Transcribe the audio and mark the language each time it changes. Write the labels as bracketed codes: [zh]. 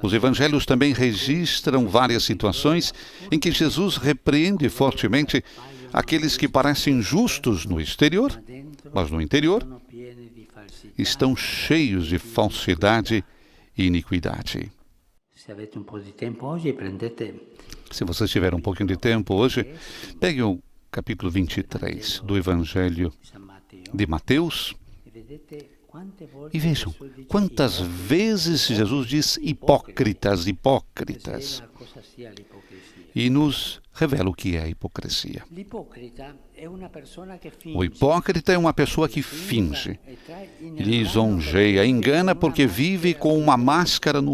[pt] Os evangelhos também registram várias situações em que Jesus repreende fortemente aqueles que parecem justos no exterior, mas no interior [it] Sono pieni di falsità. [pt] estão cheios de falsidade e iniquidade. [it] Se avete un po' di tempo oggi prendete [pt] Se vocês tiverem um pouquinho de tempo hoje, peguem o capítulo 23 do Evangelho [it] San Matteo [pt] de Mateus [it] e vedete quante volte [pt] e vejam [it] Gesù dice [pt] quantas vezes Jesus diz hipócritas, hipócritas, [it] spiega cosa sia l'ipocrisia. [pt] e nos revela o que é a hipocrisia. [it] L'ipocrita è una persona che finge. [pt] O hipócrita é uma pessoa que finge, [it] e trae in [pt] lisonjeia, engana porque vive com uma máscara no